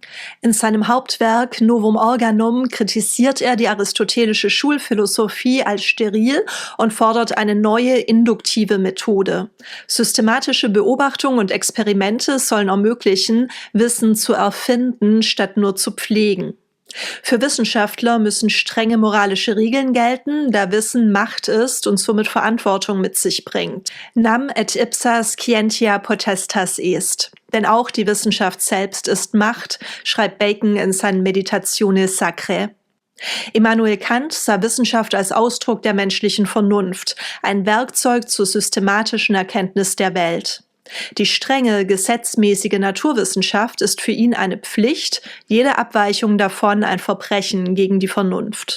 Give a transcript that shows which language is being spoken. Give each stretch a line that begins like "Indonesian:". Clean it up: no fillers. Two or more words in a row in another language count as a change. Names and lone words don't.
German: In seinem Hauptwerk Novum Organum kritisiert er die aristotelische Schulphilosophie als steril und fordert eine neue induktive Methode. Systematische Beobachtung und Experimente sollen ermöglichen, Wissen zu erfinden, statt nur zu pflegen. Für Wissenschaftler müssen strenge moralische Regeln gelten, da Wissen Macht ist und somit Verantwortung mit sich bringt.
Latin: Nam et ipsa scientia potestas est.
German: Denn auch die Wissenschaft selbst ist Macht, schreibt Bacon in seinen Meditationes Sacrae. Immanuel Kant sah Wissenschaft als Ausdruck der menschlichen Vernunft, ein Werkzeug zur systematischen Erkenntnis der Welt. Die strenge, gesetzmäßige Naturwissenschaft ist für ihn eine Pflicht, jede Abweichung davon ein Verbrechen gegen die Vernunft.